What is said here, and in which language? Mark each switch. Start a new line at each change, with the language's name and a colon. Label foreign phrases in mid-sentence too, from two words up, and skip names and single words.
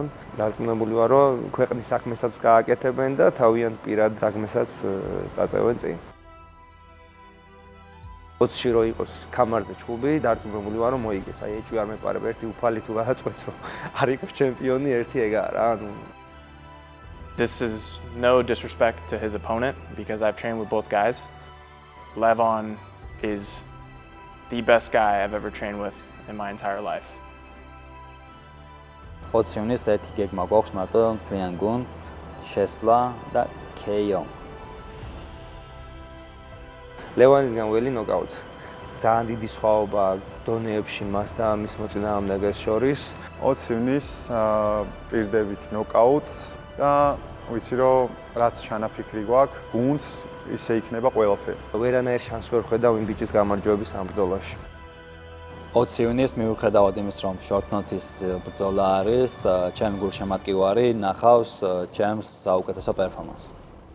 Georgian: დარწმუნებული ვარ, რომ ქვეყნის საქმესაც გააკეთებენ და თავიანთ პირად საქმესაც წაწევენ წინ. 20-ში რო იყოს კამარზე ჩხუბი, დარწმუნებული ვარ, რომ მოიგებს. აი ეჭვი არ მეპარებ, ერთი უფალი თუ გადაწყვეტს, რომ არ იქნება ჩემპიონი, ერთი ეგა რა, ანუ
English: This is no disrespect to his opponent because I've trained with both guys. Levon is the best guy I've ever trained with in my entire life.
Georgian: 20 იუნის ერთი გეგმა გვაქვს მარტო მთლიან გუნდს შესვლა და KO. ლევანისგან ველი ნოკაუტს. ძალიან დიდი სხვაობა დონეებში მას და მის მოწინააღმდეგეს შორის. 20 იუნის პირდებით ნოკაუტს და ვიცი რომ რაც ჩანაფიქრი გვაქვს, გუნდს ისე იქნება ყველაფერი. ვერანაირ შანსს ვერ ხედავ იმ ბიჭის გამარჯვების ამ ბრძოლაში. 20 იუნის მიუხედავად იმის რომ
English: short notice
Georgian: ბრძოლა არის, ჩემი გულშემატკივარი ნახავს ჩემს საუკეთესო პერფორმანსს.